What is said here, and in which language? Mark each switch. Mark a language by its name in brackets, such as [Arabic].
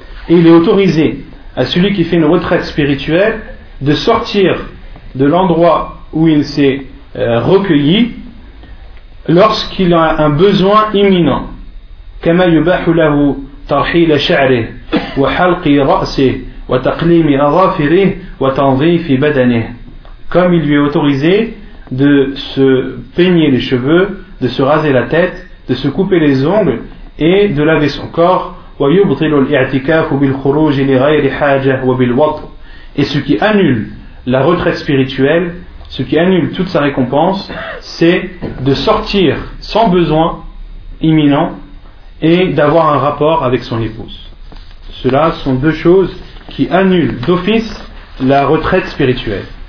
[French] Il est autorisé à celui qui fait une retraite spirituelle de sortir de l'endroit où il s'est recueilli lorsqu'il a un besoin imminent. [Arabic] كما يباح له ترحيل شعره وحلق رأسه وتقليم أظافره وتنظيف بدنه. [French] Comme il lui est autorisé de se peigner les cheveux, de se raser la tête, de se couper les ongles et de laver son corps. [Arabic] ويبطل الاعتكاف بالخروج لغير حاجة وبالوضوء. [French] Et ce qui annule la retraite spirituelle, ce qui annule toute sa récompense, c'est de sortir sans besoin imminent et d'avoir un rapport avec son épouse. Cela sont deux choses qui annule d'office la retraite spirituelle.